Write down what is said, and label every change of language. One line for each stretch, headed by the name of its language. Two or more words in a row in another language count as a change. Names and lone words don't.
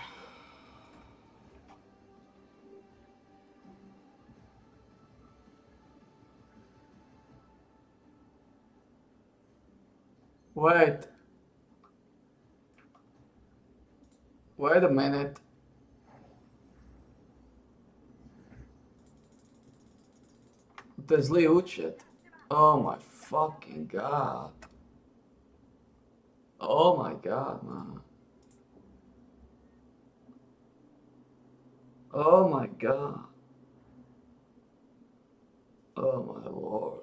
English: Wait. Wait a minute.
Slovak: To je zlý účet.
English: Oh my fucking god. Oh my god, man. Oh my god. Oh my lord.